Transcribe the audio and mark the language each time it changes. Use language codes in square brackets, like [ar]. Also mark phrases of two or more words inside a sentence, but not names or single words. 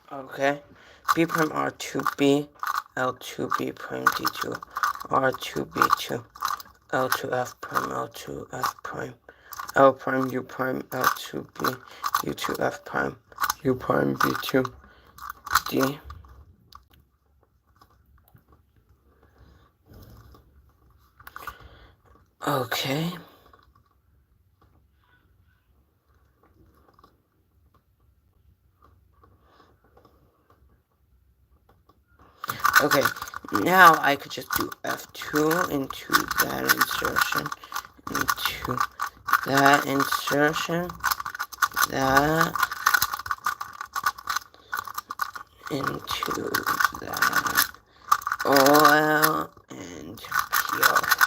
[en] Okay. B prime R2B, L2B prime D2, R2B2, L2 F prime, L2 F prime, L prime U prime, L2B, U2 F prime, U prime B2, D. Okay. Okay, now I could just do F2 into that insertion, into that insertion, that, into that, OL, and PR.